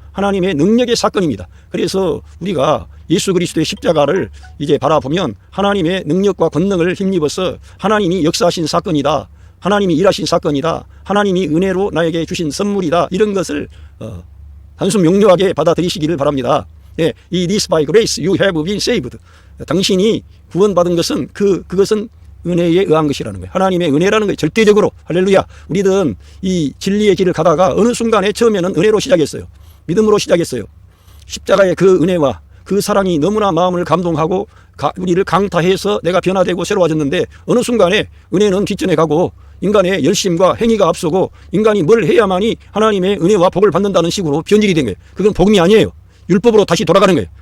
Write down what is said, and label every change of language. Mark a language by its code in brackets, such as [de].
[ko] 하나님의 능력의 사건입니다. 그래서 우리가 예수 그리스도의 십자가를 이제 바라보면 하나님의 능력과 권능을 힘입어서 하나님이 역사하신 사건이다, 하나님이 일하신 사건이다, 하나님이 은혜로 나에게 주신 선물이다, 이런 것을 단순 명료하게 받아들이시기를 바랍니다. 예, 이 [en] this by grace you have been saved. [ko] 당신이 구원받은 것은 그것은 은혜에 의한 것이라는 거예요. 하나님의 은혜라는 거예요. 절대적으로. 할렐루야. 우리들은 이 진리의 길을 가다가 어느 순간에 처음에는 은혜로 시작했어요. 믿음으로 시작했어요. 십자가의 그 은혜와 그 사랑이 너무나 마음을 감동하고 우리를 강타해서 내가 변화되고 새로워졌는데, 어느 순간에 은혜는 뒷전에 가고 인간의 열심과 행위가 앞서고 인간이 뭘 해야만이 하나님의 은혜와 복을 받는다는 식으로 변질이 된 거예요. 그건 복음이 아니에요. 율법으로 다시 돌아가는 거예요.